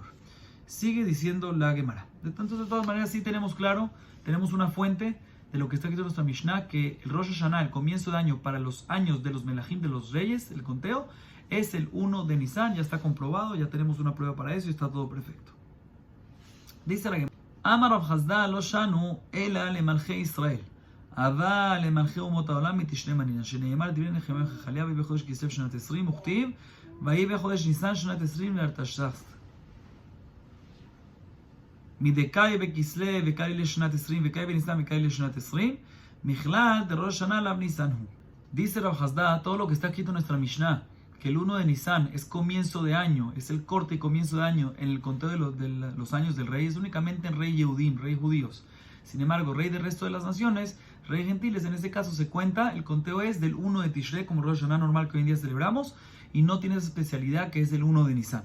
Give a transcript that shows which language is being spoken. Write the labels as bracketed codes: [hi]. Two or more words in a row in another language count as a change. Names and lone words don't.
[es] Sigue diciendo la Gemara. De todas maneras, sí tenemos claro, tenemos una fuente de lo que está escrito en nuestra Mishnah, que el Rosh Hashanah, el comienzo de año para los años de los Melahim, de los reyes, el conteo, es el 1 de Nisan, ya está comprobado, ya tenemos una prueba para eso y está todo perfecto. Dice la Gemara, [arc] אמר רב חסדא לא שנו אלא למלכי ישראל. [he] אבל למלכי אומות העולם מתשרי מנין, שנאמר דברי נחמיה וחכליה ויהי בחודש כסלו שנת 20 וכתיב ויהי בחודש ניסן שנת 20 לארתששת. [arc] מדקאי בכסלו וקאי לשנת 20 וקאי בניסן וקאי לשנת 20 מכלל דראש השנה לאו ניסן הוא. [es] Dice Rav Chazda, todo lo que está escrito en nuestra Mishnah, que el 1 de Nisan es comienzo de año, es el corte y comienzo de año en el conteo de los años del rey, es únicamente en rey Yehudim, rey judíos. Sin embargo, rey del resto de las naciones, rey gentiles, en este caso se cuenta, el conteo es del 1 de Tishrei, como Rosh Hashanah normal que hoy en día celebramos, y no tiene esa especialidad que es el 1 de Nisan.